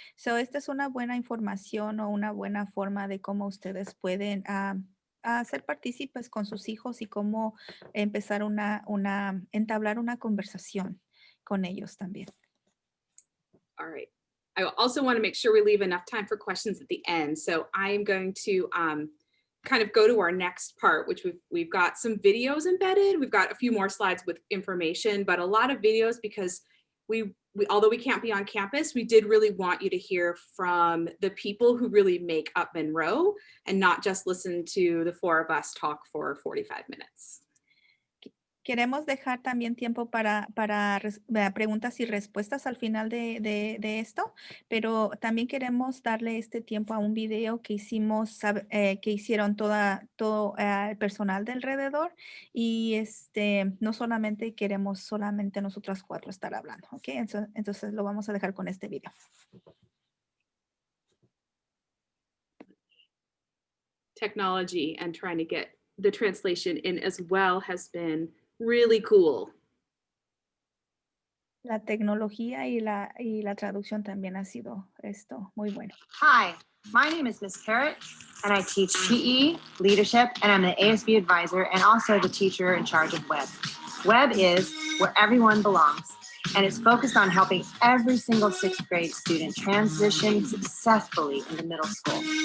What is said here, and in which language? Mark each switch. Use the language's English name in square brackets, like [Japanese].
[Spanish] So, esta es una buena información o una buena forma de cómo ustedes pueden ser partícipes con sus hijos y cómo empezar entablar una conversación con ellos también. [English] All right. I also want to make sure we leave enough time for questions at the end. So I'm going to kind of go to our next part, which we've got some videos embedded. We've got a few more slides with information, but a lot of videos because although we can't be on campus, we did really want you to hear from the people who really make up Monroe and not just listen to the four of us talk for 45 minutes. [Spanish] Queremos dejar también tiempo para preguntas y respuestas al final de esto, pero también queremos darle este tiempo a un video que hicieron todo el personal de alrededor y no solamente queremos solamente nosotras cuatro estar hablando, ¿ok? Entonces lo vamos a dejar con este video. [English] Technology and trying to get the translation in as well has been really cool. [Spanish] La tecnología y la traducción también ha sido muy bueno. [English] Hi, my name is Miss Parrott, and I teach PE, leadership, and I'm the ASB advisor and also the teacher in charge of Web. Web is where everyone belongs, and it's focused on helping every single sixth grade student transition successfully into middle school.